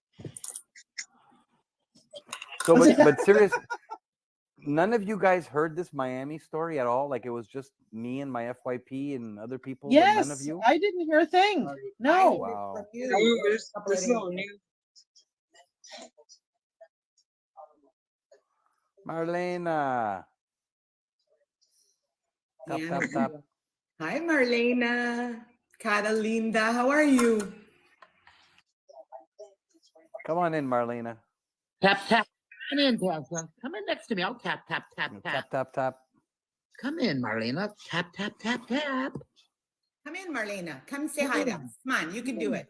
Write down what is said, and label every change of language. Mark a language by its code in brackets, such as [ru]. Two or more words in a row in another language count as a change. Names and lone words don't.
[en] So, but serious, none of you guys heard this Miami story at all? Like it was just me and my FYP and other people. but Yes, none of you. I didn't hear a thing. No. Wow. There's no news. Marlena. Tap, tap, tap. Hi, Marlena. Catalinda, how are you? Come on in, Marlena. tap, tap. Come in, Tessa. Come in next to me. I'll tap, tap, tap, tap. Tap, tap, tap. Come in, Marlena. Tap, tap, tap, tap. Come in, Marlena. Come say hi to us. Come on, you can do it.